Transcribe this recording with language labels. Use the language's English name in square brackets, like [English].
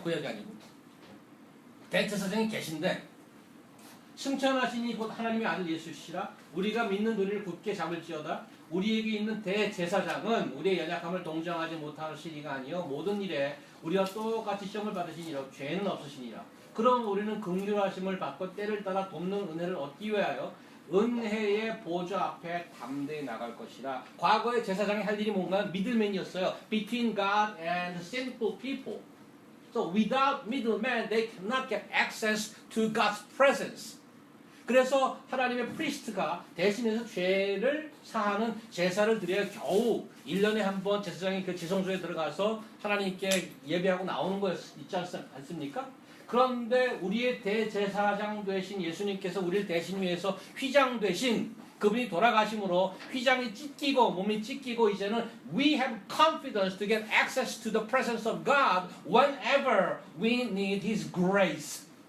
[Korean] 구약이 아니고 대제사장이 계신데 승천하시니 곧 하나님의 아들 예수시라 우리가 믿는 도리를 굳게 잡을지어다 우리에게 있는 대제사장은 우리의 연약함을 동정하지 못하시니가 아니요 모든 일에 우리와 똑같이 시험을 받으시니라 죄는 없으시니라. 그럼 우리는 긍휼하심을 받고 때를 따라 돕는 은혜를 얻기 위하여 은혜의 보좌 앞에 담대히 나갈 것이라. 과거의 제사장이 할 일이 뭔가 미들맨이었어요. [English] Between God and sinful people. So without middleman, they cannot get access to God's presence. [Korean] 그래서 하나님의 프리스트가 대신해서 죄를 사하는 제사를 드려야 겨우 1년에 한 번 제사장이 그 지성소에 들어가서 하나님께 예배하고 나오는 거 있지 않습니까? 그런데 우리의 대제사장 되신 예수님께서 우리를 대신 위해서 휘장 되신 그분이 돌아가심으로 휘장이 찢기고 몸이 찢기고 이제는 [English] we have confidence to get access to the presence of God whenever we need His grace.